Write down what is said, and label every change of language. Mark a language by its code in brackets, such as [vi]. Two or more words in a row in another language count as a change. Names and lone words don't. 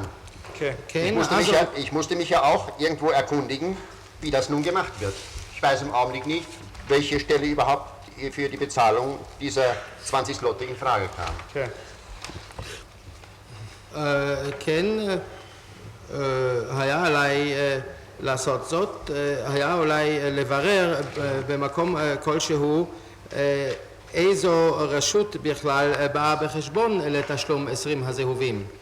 [de] Okay. Ich musste mich ja auch irgendwo erkundigen, wie das nun gemacht wird. Ich weiß im Augenblick nicht, welche Stelle überhaupt für die Bezahlung dieser 20 Slotte in Frage kam. Okay. [he] כן, היה עליי לעשות זאת, היה אולי לברר במקום כלשהו איזו רשות בכלל באה בחשבון לתשלום 20 הזהובים.